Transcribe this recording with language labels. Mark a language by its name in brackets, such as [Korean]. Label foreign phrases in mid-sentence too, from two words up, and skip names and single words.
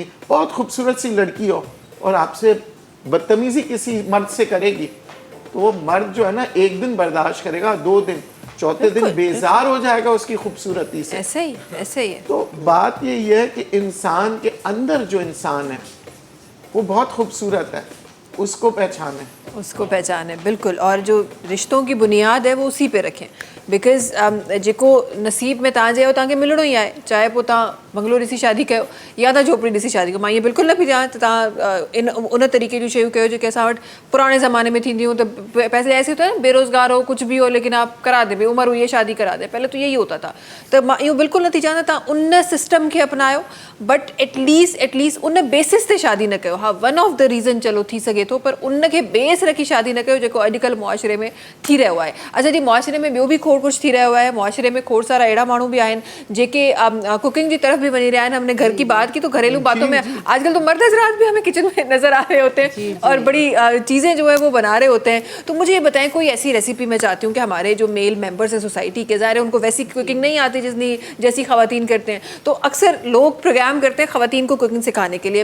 [Urdu] بہت خوبصورت سی لڑکی ہو اور آپ سے بدتمیزی کسی مرد سے کرے گی، تو وہ مرد جو ہے نا 1 دن برداشت کرے گا، 2 دن، چوتھے دن بیزار ہو جائے گا اس کی خوبصورتی سے. ایسے ہی ہے. تو بات یہی ہے کہ انسان کے اندر جو انسان ہے وہ بہت خوبصورت ہے، اس کو پہچانے. بالکل۔ اور جو رشتوں کی بنیاد ہے وہ اسی پے رکھیں, [Sindhi] बिकॉज जेको नसीब में तव्हांजे हो तव्हांखे मिलणो ही आहे, चाहे पोइ तव्हां बंगलो ॾिसी शादी कयो या तव्हां झोपड़ी ॾिसी शादी कयो। मां इहे बिल्कुलु न पई चवां त तव्हां उन तरीक़े जूं शयूं कयो जेके असां वटि पुराणे ज़माने में थींदियूं, त [Urdu] پیسے ایسے ہوتا ہے نا، بے روزگار ہو کچھ بھی ہو لیکن آپ کرا دے، عمر ہوئی ہے شادی کرا دے، پہلے تو یہی ہوتا تھا. [Sindhi] त मां इहो बिल्कुलु न थी चवां त तव्हां उन सिस्टम खे अपनायो, [English] but at least [Sindhi] उन बेसिस ते शादी न कयो। हा, [English] one of the reason [Sindhi] चलो थी सघे थो, पर उन खे बेस रखी शादी न कयो जेको अॼुकल्ह मुआशरे में थी रहियो आहे। अच्छा जी, मुआशरे में ॿियो बि खोड़ कुछ थी रहियो है। मुआशरे में खोड़ सारा अहिड़ा माण्हू भी आहिनि जेके [Urdu] کوکنگ کی طرف بھی وہی رہا ہے. ہم نے گھر کی بات کی تو گھریلو باتوں میں آج کل تو مرد حضرات بھی ہمیں کچن میں نظر آ رہے ہوتے ہیں اور بڑی چیزیں جو ہے وہ بنا رہے ہوتے ہیں. تو مجھے یہ بتائیں کوئی ایسی ریسیپی، میں چاہتی ہوں کہ ہمارے جو [English] male members [Urdu] ہیں سوسائٹی کے، ظاہر ہے ان کو ویسی کوکنگ نہیں آتی جیسی خواتین کرتے ہیں، تو اکثر لوگ پروگرام کرتے ہیں خواتین کو کوکنگ سکھانے کے لیے.